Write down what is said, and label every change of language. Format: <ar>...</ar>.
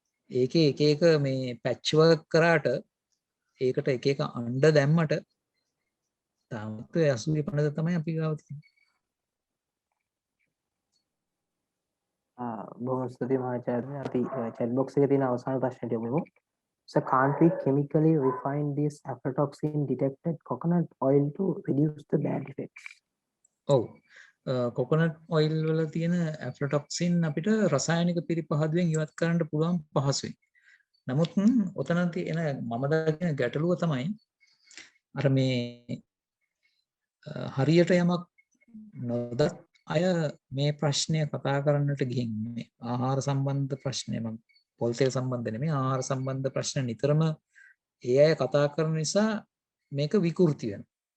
<si>ඒකේ එක එක මේ පැච් වර්ක් කරාට ඒකට එක එක අණ්ඩ දැම්මට තාමත් 80 පනත තමයි අපි ගාව තියෙන්නේ. බොහොම ස්තුතියි මහාචාර්ය. අපි chat box එකේ තියෙන අවසාන ප්‍රශ්නට යමු.</si> <en>So can't we chemically refine this aflatoxin detected coconut oil to reduce the bad effects?</en> <si>ඔව්. කොකොනට් ඔයිල් වල තියෙන ඇෆ්ලටොක්සින් අපිට රසායනික පිරිපහදුවෙන් ඉවත් කරන්න පුළුවන් පහසුවෙන්. නමුත් ඔතන තියෙන මම දකින ගැටලුව තමයි අර මේ හරියට යමක් නොදත් අය මේ ප්‍රශ්නය කතා කරන්නට ගිහින් මේ ආහාර සම්බන්ධ ප්‍රශ්නය මම පොල් තෙල් සම්බන්ධ නෙමෙයි ආහාර සම්බන්ධ ප්‍රශ්න නිතරම ඒ අය කතා කරන නිසා මේක විකෘති වෙනවා.</si>